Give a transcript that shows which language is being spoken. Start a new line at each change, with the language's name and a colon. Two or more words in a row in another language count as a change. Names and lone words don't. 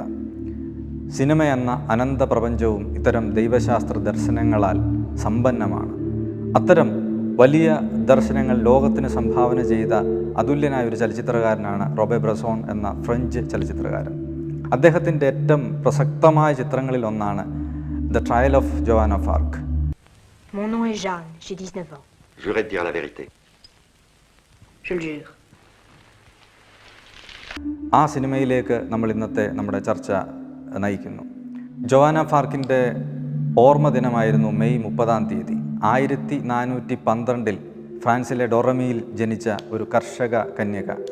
Malayalam: സിനിമ എന്ന അനന്ത പ്രപഞ്ചവും ഇത്തരം ദൈവശാസ്ത്ര ദർശനങ്ങളാൽ സമ്പന്നമാണ്. അത്തരം വലിയ ദർശനങ്ങൾ ലോകത്തിന് സംഭാവന ചെയ്ത അതുല്യനായ ഒരു ചലച്ചിത്രകാരനാണ് റോബെ ബ്രസോൺ എന്ന ഫ്രഞ്ച് ചലച്ചിത്രകാരൻ. അദ്ദേഹത്തിൻ്റെ ഏറ്റവും പ്രസക്തമായ ചിത്രങ്ങളിൽ ഒന്നാണ് ദ ട്രയൽ ഓഫ് ജോവാൻ ഓഫ് ആർക്ക്.
French: Mon nom est Jeanne, j'ai 19 ans. Jurez de dire la vérité. Je le jure.
Malayalam: ആ സിനിമയിലേക്ക് നമ്മൾ ഇന്നത്തെ നമ്മുടെ ചർച്ച നയിക്കുന്നു. ജോവാന ഫാർക്കിൻ്റെ ഓർമ്മ ദിനമായിരുന്നു മെയ് 30 1412 ഫ്രാൻസിലെ ഡൊറമിയിൽ ജനിച്ച ഒരു കർഷക കന്യക.